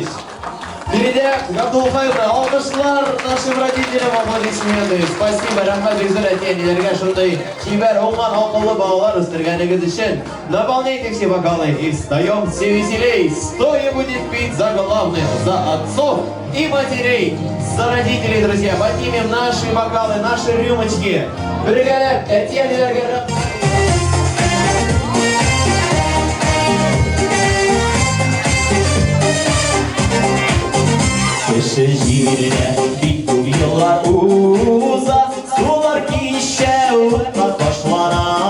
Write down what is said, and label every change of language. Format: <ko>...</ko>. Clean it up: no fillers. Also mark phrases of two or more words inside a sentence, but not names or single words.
<ru>Впереди Габдулхаевна, алкышлар нашим родителям аплодисменты. Спасибо,</ru> <tt>рахмат Бекзур әтиәниләргә шундай чибәр, уңган, акыллы балалар үстергәнегез өчен.</tt> <ru>Наполняйте все бокалы и встаем все веселей. Стоя будет пить за главных, за отцов и матерей. За родителей, друзья, поднимем наши бокалы, наши рюмочки.</ru> <tt>Бергәләп әтиәниләргә рахмат. Кеше җиренә бик күп еллар уза, сулар кичә утлап ташлана.</tt>